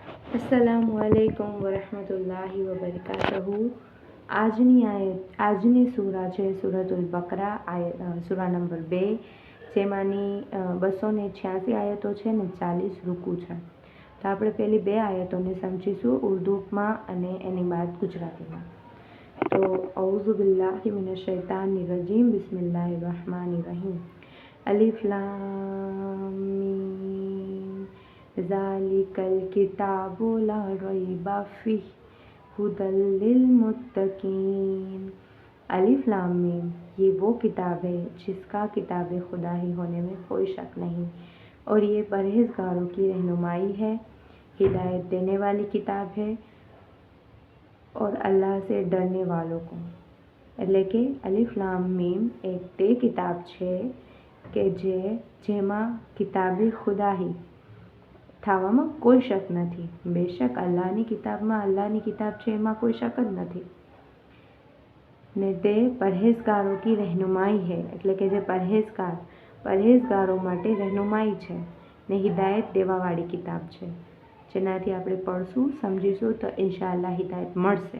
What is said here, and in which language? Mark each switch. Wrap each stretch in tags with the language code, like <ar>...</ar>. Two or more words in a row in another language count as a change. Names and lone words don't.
<ar>السلام عليكم ورحمة الله وبركاته.</ar> <gu>આજની સૂરા છે સૂરતુલ બકરા, સૂરા નંબર 2, જેમાંની 286 આયતો છે ને 40 રૂકુ છે. તો આપણે પહેલી 2 આયતોને સમજીશું ઉર્દુમાં અને એની બાદ ગુજરાતીમાં.</gu> <ar>તો أعوذ بالله من الشيطان الرجيم بسم الله الرحمن الرحيم. الم ذلك الكتاب لا ريب فيه هدى للمتقين. الم,</ar> <ur>یہ وہ کتاب ہے جس کا کتاب خدا ہی ہونے میں کوئی شک نہیں، اور یہ پرہیزگاروں کی رہنمائی ہے، ہدایت دینے والی کتاب ہے اور اللہ سے ڈرنے والوں کو.</ur> <gu>એટલે કે</gu> <ar>الم</ar> <gu>એક તે કિતાબ છે કે જેમાં કિતાબે ખુદાહી થવામાં કોઈ શક નથી. બેશક અલ્લાહની કિતાબમાં અલ્લાહની કિતાબ છે, એમાં કોઈ શક જ નથી. ને તે</gu> <ur>پرہیزگاروں کی رہنمائی ہے,</ur> <gu>એટલે કે જે પરહેઝગારો માટે રહેનુમાઈ છે ને હિદાયત દેવાવાળી કિતાબ છે, જેનાથી આપણે પढ़શું સમજીશું તો ઇન્શાઅલ્લાહ હિદાયત મળશે.</gu>